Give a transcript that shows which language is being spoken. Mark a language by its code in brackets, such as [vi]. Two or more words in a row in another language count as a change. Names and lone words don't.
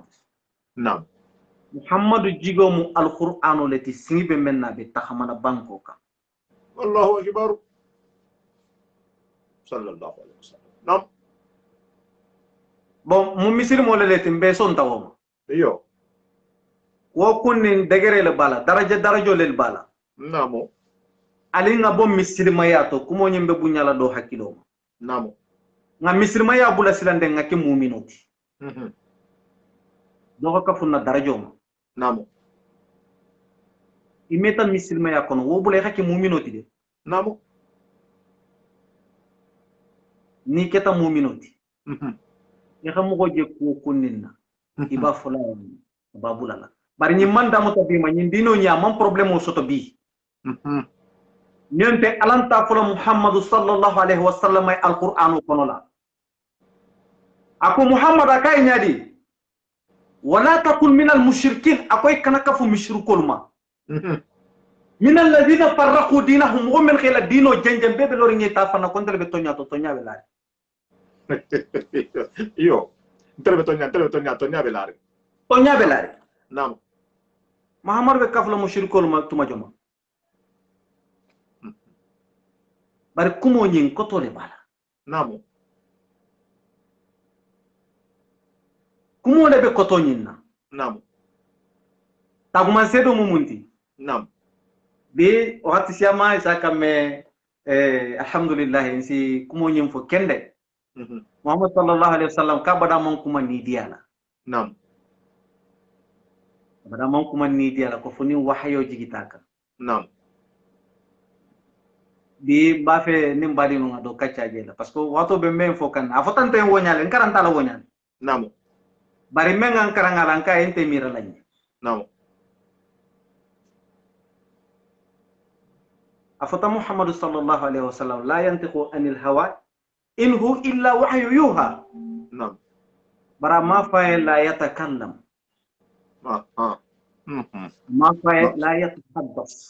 [snk] na'am Muhammadu jigo mu al qur'an lati singibe menna be taxamana banko ka [ar] الله أكبر صلى الله عليه وسلم نعم [snk] bon mu misir mo leti be son tawoma iyo wo kunnin degere le bala darajo le bala namo ali nga bom misilma yato kumo nyimbe bunyala do hakilo namo nga misilma ya bula silande nga ke mu'minoti do ka funna darajo ma namo imeta misilma ya kono wo bula ke mu'minoti de namo ni keta mu'minoti ya xamu ko je ko kunninna iba fula ba bulala bari ñi man damu to bi ma ñi dino ña man problème o soto bi ñente alanta fula Muhammad [ar] صلى الله عليه وسلم [snk] ay alquran kono la ako Muhammad akay ñadi [ar] ولا تكن من المشركين [snk] akoy kanaka fu mushrikul ma [ar] من الذين فرقوا دينهم ومن [snk] khila dino jenjem bebe lori ñi ta fana ko ndel be tonya to tonya be la iyo ndel be tonya be la tonya be la nam Muhammad be kafla mushrikul ma tuma joma bari kumo nyin ko tole bala namo kumo le be koto nyin na namo taguma sedo mumunti nam be wakati siyama isa kame alhamdulillah insi kumo nyin fo kende Muhammad [ar] صلى الله عليه وسلم [snk] ka bada man kuma ni diala nam bada man kuma ni diala ko foni wahyo jigitaka nam bi ba fe nim badi no do kacca je la [fr] parce que [snk] wato be men fo kan afotante wonyale karanta la wonyale namo bari men an karangala an ka ente mira lañi namo [ar] أفاتا محمد صلى الله عليه وسلم لا ينطق عن الهوى إن هو إلا وحي يوحى [snk] namo bara ma fa [ar] لا يتكلم [snk] ma fa [ar] لا يتحدث